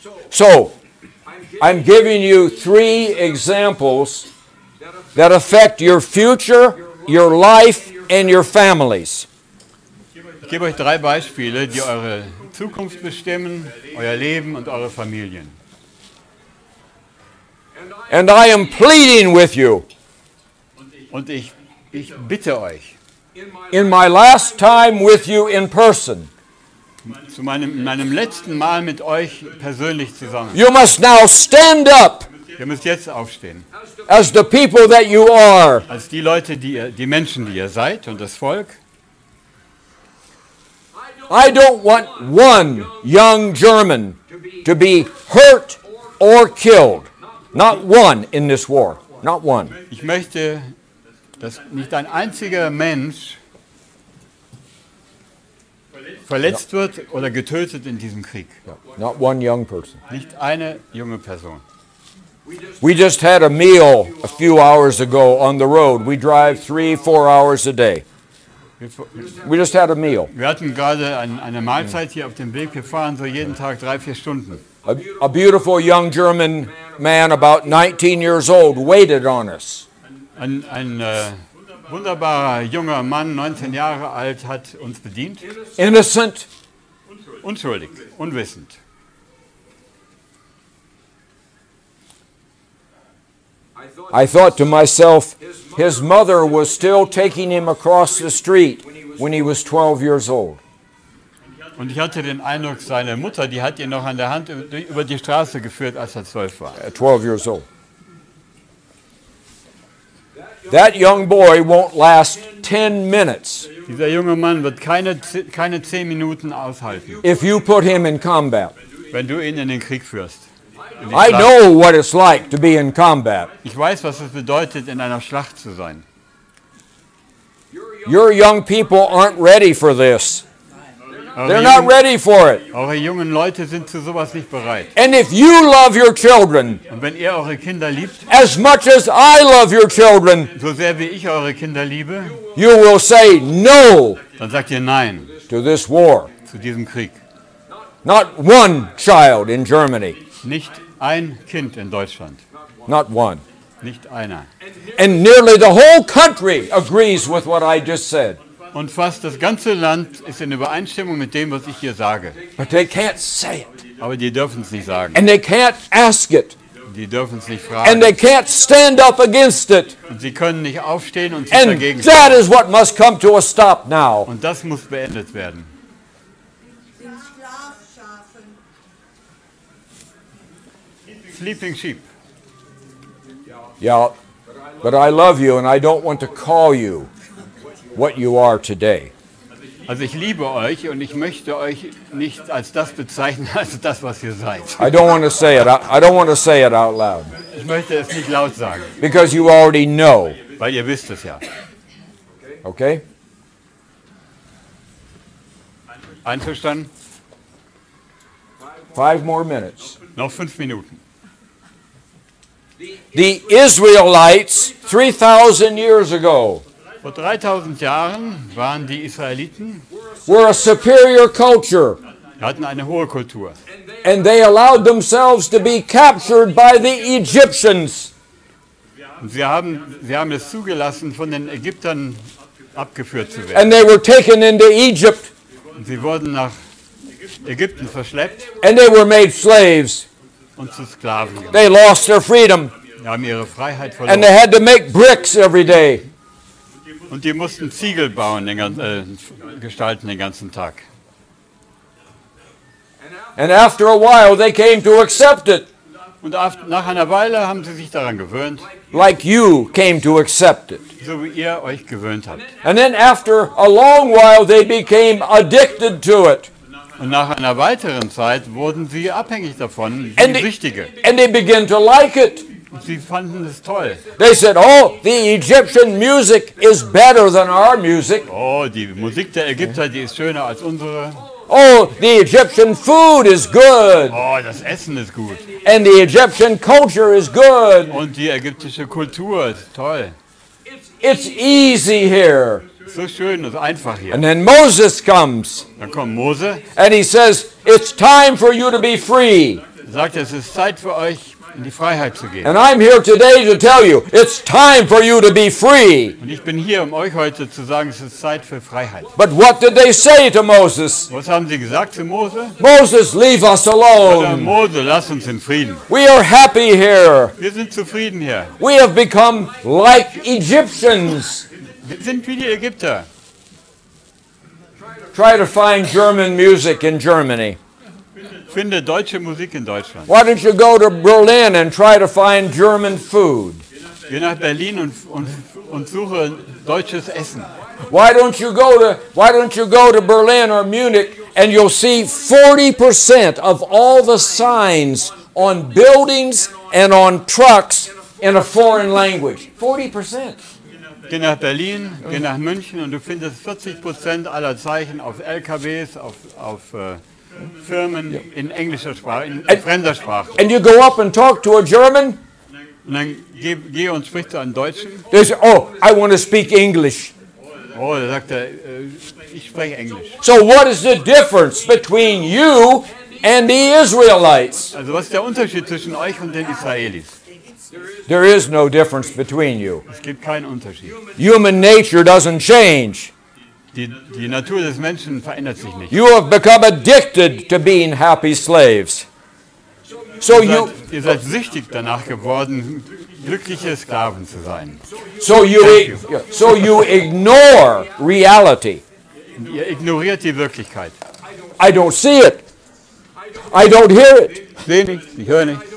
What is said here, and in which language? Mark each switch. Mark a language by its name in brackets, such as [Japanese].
[English] So, I'm giving you 3 examples that affect your future, your life, and your families. [German] Ich gebe euch 3 Beispiele, die eure Zukunft bestimmen, euer Leben und eure Familien. [English] And I am pleading with you. [German] Und ich bitte euch, [English] In my last time with you in person, [German] zu meinem letzten Mal mit euch persönlich zusammen. [English] you must now stand up [German] Ihr müsst jetzt aufstehen. [English] as the people that you are. [German] Als die Leute, die Menschen, die ihr seid und das Volk. [English] I don't want one young German to be hurt or killed. Not one in this war. Not one. [German] Ich möchte, dass nicht ein einziger Mensch verletzt wird oder getötet in diesem Krieg. [English] Not one young person. [German] Nicht eine junge Person. [English] We just had a meal a few hours ago on the road. We drive 3-4 hours a day. We just had a meal. [German] Wir hatten gerade eine Mahlzeit hier auf dem Weg. Wir fahren so jeden Tag 3-4 Stunden. [English] A beautiful young German man about 19 years old waited on us. [German] Ein wunderbarer junger Mann, 19 Jahre alt, hat uns bedient. [English] Innocent. [German] Unschuldig, unwissend. [English] I thought to myself, his mother was still taking him across the street when he was 12 years old. [German] Und ich hatte den Eindruck, seine Mutter, die hat ihn noch an der Hand über die Straße geführt, als er 12 war. [English] At 12 years old. That young boy won't last 10 minutes [German] Dieser junge Mann wird keine 10 Minuten aushalten, [English] if you put him in combat. [German] wenn du ihn in den Krieg führst. In die [English] I [German] Schlacht. [English] know what it's like to be in combat. [German] Ich weiß, was es bedeutet, in einer Schlacht zu sein. [English] Your young people aren't ready for this. They're [German] Eure, [English] not [German] jungen, [English] ready for it. [German] eure jungen Leute sind zu sowas nicht bereit. [English] And if you love your children [German] Und wenn ihr eure Kinder liebt, [English] as much as I love your children, [German] so sehr wie ich eure Kinder liebe, [English] you will say no [German] dann sagt ihr Nein [English] to this war. [German] zu diesem Krieg. [English] Not one child in Germany. [German] Nicht ein Kind in Deutschland. [English] Not one. [German] Nicht einer. [English] And nearly the whole country agrees with what I just said. [German] Und fast das ganze Land ist in Übereinstimmung mit dem, was ich hier sage. [English] But they can't say it. [German] Aber die dürfen es nicht sagen. [English] And they can't ask it. [German] Die dürfen es nicht [English] And they can't stand up against it. [German] Und sie können nicht aufstehen und sich [English] And [German] dagegen [English] that [German] stellen. [English] is what must come to a stop now. [German] Und das muss beendet werden. Den Schlafschafen. [English] Sleeping Sheep. Yeah, but I love you and I don't want to call you what you are today. [German] Also ich liebe euch und ich möchte euch nicht als das bezeichnen, als das, was ihr seid. [English] I don't want to say it. I don't want to say it out loud [German] Ich möchte es nicht laut sagen, [English] because you already know. [German] weil ihr wisst es ja. [English] Okay? [German] Einverstanden? [English] 5 more minutes. [German] Noch 5 Minuten. [English] The Israelites 3,000 years ago [German] Vor 3000 Jahren waren die Israeliten, [English] were a superior culture, [German] hatten eine hohe Kultur. [English] and they allowed themselves to be captured by the Egyptians. [German] Und sie haben es zugelassen, von den Ägyptern abgeführt zu werden. [English] And they were taken into Egypt, [German] Und sie wurden nach Ägypten verschleppt [English] and they were made slaves. [German] und zu Sklaven gemacht. [English] They lost their freedom, [German] Sie haben ihre Freiheit [English] and [German] verloren. [English] they had to make bricks every day. [German] Und die mussten Ziegel bauen, gestalten den ganzen Tag. [English] And after a while, they came to accept it, [German] Und nach einer Weile haben sie sich daran gewöhnt, [English] like you came to accept it. [German] so wie ihr euch gewöhnt habt. [English] And then after a long while, they became addicted to it. [German] Und nach einer weiteren Zeit wurden sie abhängig davon, [English] And [German] wie [English] they, [German] Süchtige. [English] and they began to like it. [German] Und sie fanden es toll. [English] They said, oh, the Egyptian music is better than our music. [German] Oh, die Musik der Ägypter, die ist schöner als unsere. [English] Oh, the Egyptian food is good. [German] Oh, das Essen ist gut. [English] And the Egyptian culture is good. [German] Und die ägyptische Kultur ist toll. [English] It's easy here. [German] So schön und einfach hier. [English] And then Moses comes [German] Dann kommt Mose, [English] and he says, it's time for you to be free. [German] sagt, es ist Zeit für euch, in die Freiheit zu gehen. [English] And I'm here today to tell you, it's time for you to be free. [German] Und ich bin hier, um euch heute zu sagen, es ist Zeit für Freiheit. [English] But what did they say to Moses? [German] Was haben sie gesagt zu Mose? [English] Moses, leave us [German] Oder [English] alone. [German] Mose, lass uns in Frieden. [English] We are happy here. [German] Wir sind zufrieden hier. [English] We have become like Egyptians. [German] Wir sind wie die Ägypter. [English] Try to find German music in Germany. [German] Finde deutsche Musik in Deutschland. [English] Why don't you go to Berlin and try to find German food? [German] Geh nach Berlin und suche deutsches Essen. [English] Why don't you go to Berlin or Munich and you'll see 40% of all the signs on buildings and on trucks in a foreign language. 40%. [German] Geh nach Berlin, geh nach München und du findest 40% aller Zeichen auf LKWs, auf Firmen in englischer Sprache, in fremder Sprache. [English] And you go up and talk to a German, [German] Und dann geh und sprich zu einem Deutschen. [English] they say, oh, I want to speak English. [German] Oh, da sagt er, ich spreche Englisch. [English] So what is the difference between you and the Israelites? [German] Also was ist der Unterschied zwischen euch und den Israelis? [English] There is no difference between you. [German] Es gibt keinen Unterschied. [English] Human nature doesn't change. [German] Die Natur des Menschen verändert sich nicht. [English] You have become addicted to being happy slaves. So [German] Ihr seid süchtig danach geworden, glückliche Sklaven zu sein. [English] you ignore reality. [German] Ihr ignoriert die Wirklichkeit. [English] I don't see it. I don't hear it. [German] Ich sehe nichts, ich höre nichts